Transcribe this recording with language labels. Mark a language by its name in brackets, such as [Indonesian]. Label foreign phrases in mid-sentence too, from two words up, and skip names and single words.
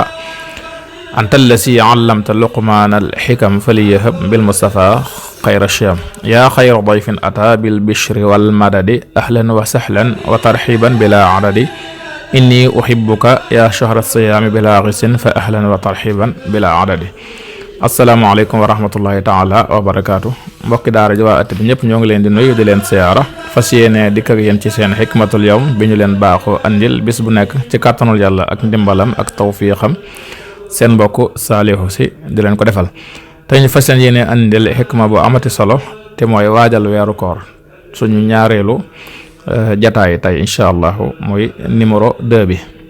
[Arabic] أنت الذي علمت لقمان الحكم فليهب بالمصطفى خير الشام يا خير ضيف أتى بالبشر والمدد أهلا وسهلا وترحيبا بلا عدد إني أحبك يا شهر الصيام بلا غس فأهلا وترحيبا بلا عدد السلام عليكم ورحمة الله تعالى وبركاته [Wolof] mbokki daara ji waa at bi ñëpp ñoo ngi leen di nuyu di leen siyaara fas yéene dikk ak yéen ci seen [Arabic] حكمة اليوم [Wolof] bi ñu leen baaxoo andil bis bu nekk ci kàttanul yàlla ak ndimbalam ak tawfiixam seen mbokk Saalihu Si di leen ko defal te ñu fas yéene andil xikma bu amati solo te mooy waajal weeru koor suñu ñaareelu jataay tey [Arabic] إن شاء الله [Wolof] muy numéro 2 bi